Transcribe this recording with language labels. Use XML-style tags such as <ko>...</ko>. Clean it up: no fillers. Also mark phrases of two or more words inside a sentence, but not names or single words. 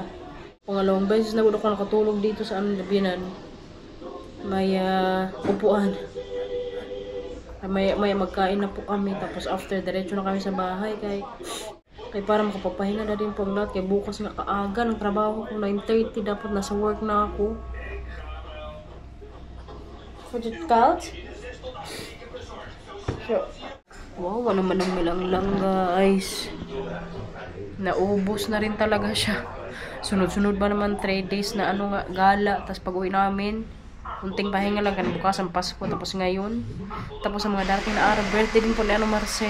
<tl>Pangalawang beses na ako nakatulog dito sa Binan. May upuan. May magkain na po kami. Tapos after, diretso na kami sa bahay. Kaya para makapapahinga na din po ang lahat. Kaya bukas nga kaaga ng trabaho ko. 9:30 dapat nasa work na ako.</tl> <nl>Wordt het koud? Zo.</nl> <tl>Wow, ano man ang malanglang guys. Naubos na rin talaga siya. Sunod-sunod ba naman 3 days na ano nga, gala. Tapos pag uwi namin, kunting pahinga lang kan bukas ang Pasko. Tapos ngayon, tapos ang mga darating na araw, birthday din po ni ano Marcel.</tl>